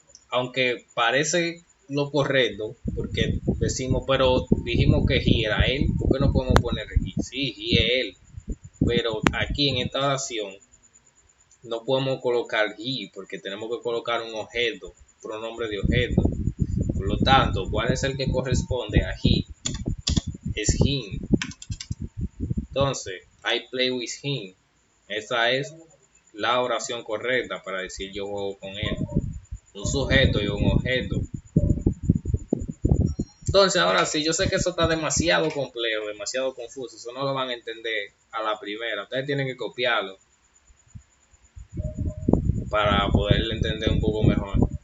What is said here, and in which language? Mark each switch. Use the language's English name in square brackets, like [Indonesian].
[Spanish] aunque parece lo correcto, porque decimos, pero dijimos que he era él, ¿por qué no podemos poner he? Sí, he es él, pero aquí en esta oración no podemos colocar he, porque tenemos que colocar un objeto, pronombre de objeto. Por lo tanto, ¿cuál es el que corresponde a he? Es him. Entonces, [English] I play with him. [Spanish] Esa es la oración correcta para decir yo juego con él. Un sujeto y un objeto. Entonces, ahora sí, yo sé que eso está demasiado complejo, demasiado confuso. Eso no lo van a entender a la primera. Ustedes tienen que copiarlo para poder entender un poco mejor.